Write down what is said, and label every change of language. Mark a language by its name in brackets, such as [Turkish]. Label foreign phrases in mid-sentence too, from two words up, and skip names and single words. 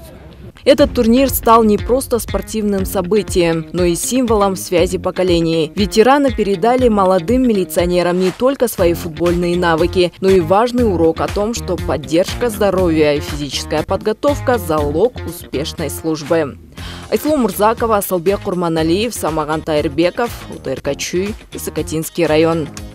[Russian] Этот турнир стал не просто спортивным событием, но и символом связи поколений. Ветераны передали молодым милиционерам не только свои футбольные навыки, но и важный урок о том, что поддержка здоровья и физическая подготовка – залог успешной службы. Айслу Мурзакова, Асылбек Курманалиев, Самаган Тайырбеков, УТРК Чуй, Сокатинский район.